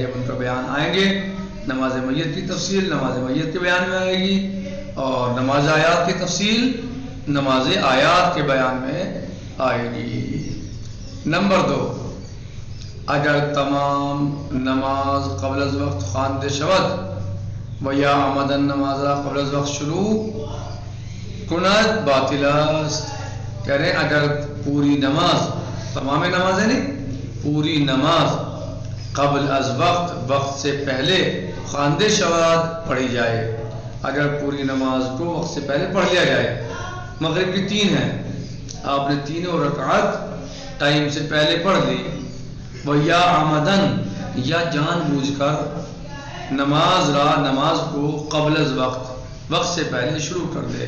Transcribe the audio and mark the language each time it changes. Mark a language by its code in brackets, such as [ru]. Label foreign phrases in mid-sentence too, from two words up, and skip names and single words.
[ur] جب ان کا بیان آئیں گے، نماز میت کی تفصیل نماز میت کے بیان میں آئے گی، اور نماز آیات کی تفصیل نماز آیات کے بیان میں آئے گی. [fa] نمبر 2، اگر تمام نماز قبل از وقت خواندہ شود و یا عمدن نماز قبل از وقت شروع کند باطل است. [ur] کہہ رہے ہیں اگر پوری نماز، تمام نمازیں نہیں، پوری نماز قبل از وقت سے پہلے [fa] خواندہ شود [ur] پڑھی جائے، اگر پوری نماز کو وقت سے پہلے پڑھ لیا جائے، مغرب کی 3 ہیں، آپ نے تینوں رکعت ٹائم سے پہلے پڑھ لی، وہ یا عمدن یا جان بوجھ کر نماز کو قبل از وقت سے پہلے شروع کر دے.